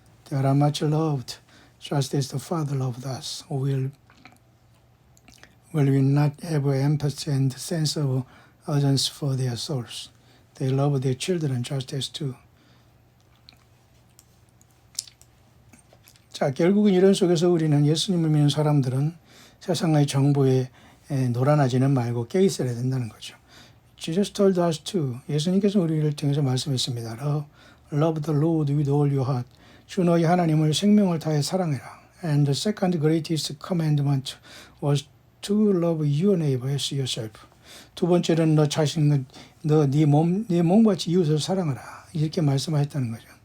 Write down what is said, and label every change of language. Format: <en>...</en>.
<en>They are much loved, just as the Father loved us. Will we not have empathy and sense of urgency for their souls? They love their children just as too.</en> <ko>자, 결국은 이런 속에서 우리는 예수님을 믿는 사람들은 세상의 정보에 놀아나지는 말고 깨 있어야 된다는 거죠.</ko> <en>Jesus told us to.</en> <ko>예수님께서 우리를 통해서 말씀했습니다.</ko> <en>Love the Lord with all your heart.</en> <ko>주 너희 하나님을 생명을 다해 사랑해라.</ko> <en>And the second greatest commandment was to love your neighbor as yourself.</en> <ko>두 번째는 너 자신, 네 몸같이 이웃을 사랑하라. 이렇게 말씀하셨다는 거죠.</ko>